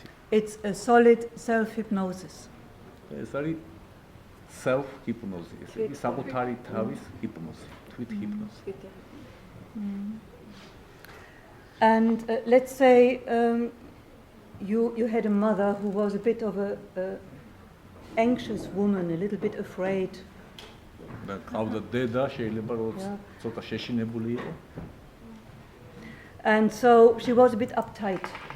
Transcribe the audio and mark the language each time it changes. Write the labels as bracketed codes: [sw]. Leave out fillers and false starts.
[en] It's a solid self-hypnosis. Self-hypnosis. [ka] საკუთარი თავის hypnosis, თვით hypnosis. [en] And let's say you had a mother who was a bit of a anxious woman, a little bit afraid. [ka] და ყავდა დედა, შეიძლება რომ ცოტა შეშინებული იყო. [en] And so she was a bit uptight.